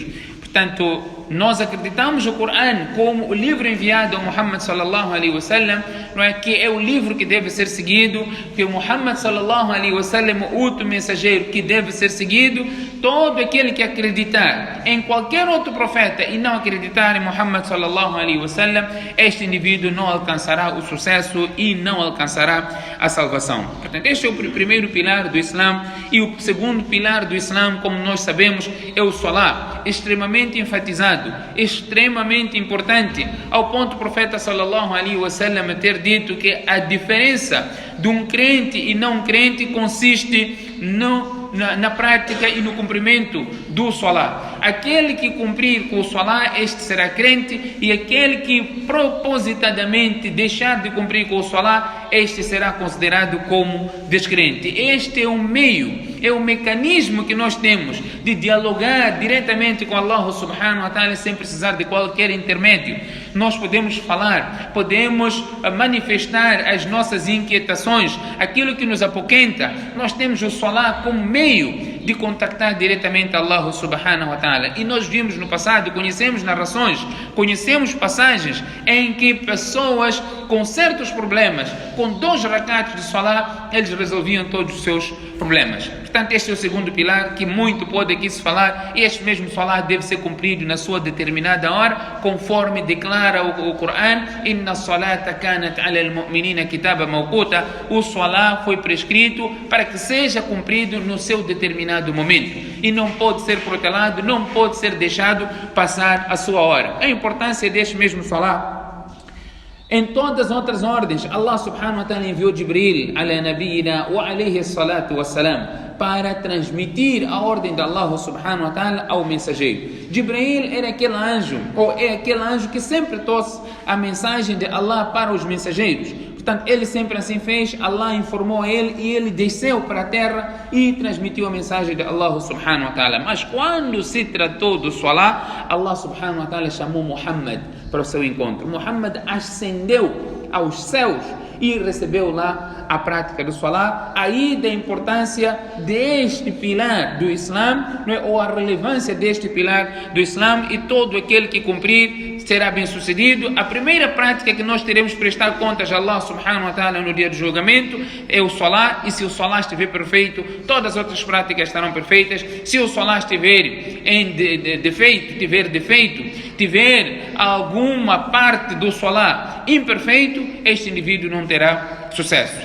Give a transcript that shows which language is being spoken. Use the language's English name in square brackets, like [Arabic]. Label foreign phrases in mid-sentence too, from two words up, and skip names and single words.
[Portuguese] Portanto, nós acreditamos o Corão como o livro enviado a Muhammad [Arabic] صلى الله عليه وسلم, [Portuguese] que é o livro que deve ser seguido, que o Muhammad [Arabic] صلى الله عليه وسلم [Portuguese] é o último mensageiro que deve ser seguido. Todo aquele que acreditar em qualquer outro profeta e não acreditar em Muhammad [Arabic] صلى الله عليه وسلم, [Portuguese] este indivíduo não alcançará o sucesso e não alcançará a salvação. Portanto, este é o primeiro pilar do Islã. E o segundo pilar do Islã, como nós sabemos, é o Salah, extremamente enfatizado, extremamente importante, ao ponto do profeta [Arabic] صلى الله عليه وسلم [Portuguese] ter dito que a diferença de um crente e não crente consiste no na prática e no cumprimento do Salah. Aquele que cumprir com o Salah, este será crente, e aquele que propositadamente deixar de cumprir com o Salah, este será considerado como descrente. Este é um meio, é um mecanismo que nós temos de dialogar diretamente com Allah [Arabic] سبحانه وتعالى [Portuguese] sem precisar de qualquer intermédio. Nós podemos falar, podemos manifestar as nossas inquietações, aquilo que nos apoquenta. Nós temos o Salah como meio de contactar diretamente Allah [Arabic] سبحانه وتعالى. [Portuguese] E nós vimos no passado, conhecemos narrações, conhecemos passagens em que pessoas com certos problemas, com 2 rakats de Salah, eles resolviam todos os seus problemas. Portanto, este é o segundo pilar que muito pode aqui se falar, e este mesmo Salah deve ser cumprido na sua determinada hora, conforme declara o Coran: [Arabic] إن الصلاة كانت على المؤمنين كتابا موقوتا. [Portuguese] O Salah foi prescrito para que seja cumprido no seu determinado momento, e não pode ser protelado, não pode ser deixado passar a sua hora. A importância deste mesmo Salah: em todas as outras ordens, Allah [Arabic] سبحانه وتعالى [Portuguese] enviou Jibril [Arabic] على نبينا وعليه الصلاة والسلام [Portuguese] para transmitir a ordem de Allah [Arabic] سبحانه وتعالى [Portuguese] ao mensageiro. Jibril era aquele anjo, ou é aquele anjo que sempre trouxe a mensagem de Allah para os mensageiros. Portanto, ele sempre assim fez. Allah informou ele e ele desceu para a terra e transmitiu a mensagem de Allah [Arabic] سبحانه وتعالى. [Portuguese] Mas quando se tratou do Salah, Allah [Arabic] سبحانه وتعالى [Portuguese] chamou Muhammad para o seu encontro. Muhammad ascendeu aos céus e recebeu lá a prática do Salah. Aí da importância deste pilar do Islã, não é? Ou a relevância deste pilar do Islã, e todo aquele que cumprir será bem sucedido. A primeira prática que nós teremos que prestar contas a Allah [Arabic] سبحانه وتعالى [Portuguese] no dia do julgamento é o Salah, e se o Salah estiver perfeito, todas as outras práticas estarão perfeitas. Se o Salah estiver em defeito, tiver alguma parte do Salah imperfeito, este indivíduo não terá sucesso.